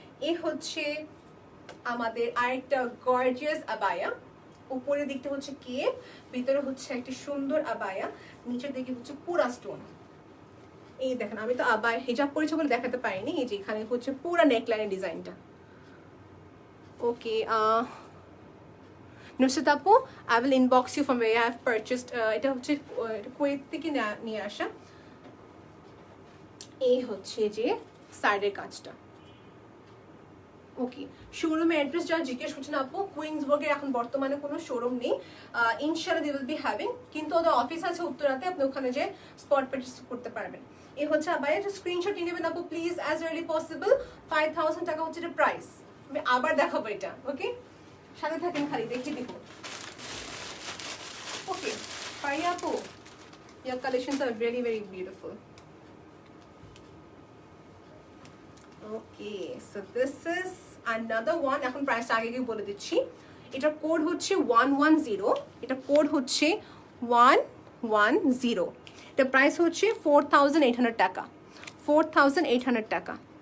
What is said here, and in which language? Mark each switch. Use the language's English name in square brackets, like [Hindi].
[Bangla] এই হচ্ছে আমাদের আরেকটা গর্জিয়াস আবায়া। উপরের দিকটা হচ্ছে কেপ, ভিতরে হচ্ছে একটা সুন্দর আবায়া, নিচের দিকে হচ্ছে পুরা স্টোন। এই দেখেন, আমি তো আবায়া হিজাব পরেছি বলে দেখাতে পারিনি, এই যে এখানে হচ্ছে পুরা নেকলাইনের ডিজাইনটা। [English] Okay, Nusrat আপু, I will inbox you from where I have purchased. [Bangla] এটা হচ্ছে কুয়েত থেকে নিয়ে আসা। এই হচ্ছে যে সাইডের কাজটা। ওকে, শোরুমের অ্যাড্রেস যারা জিজ্ঞেস করছেন আপু, কুইন্সবার্গের এখন বর্তমানে কোনো শোরুম নেই, ইনশাআল্লাহ [English] they will be having, [Bangla] কিন্তু ওদের অফিস আছে উত্তরাতে, আপনি ওখানে যে স্পট পারচেজ করতে পারবেন। এই হচ্ছে আবার একটা স্ক্রিনশট নিয়ে নেবেন আপু প্লিজ [English] As early possible. [Bangla] 5000 টাকা হচ্ছে এটা প্রাইস। আমি আবার দেখাবো এটা, ওকে সাথে থাকেন, খালি দেখিয়ে দিব। [English] Okay Pariya আপু, your collections are very very beautiful. Okay, so this is another one. [Bangla] এখন প্রাইসটা আগে গিয়ে বলে দিচ্ছি। এটা কোড হচ্ছে 110, এটা কোড হচ্ছে 110, এটা প্রাইস হচ্ছে 4800 টাকা, 4800 টাকা।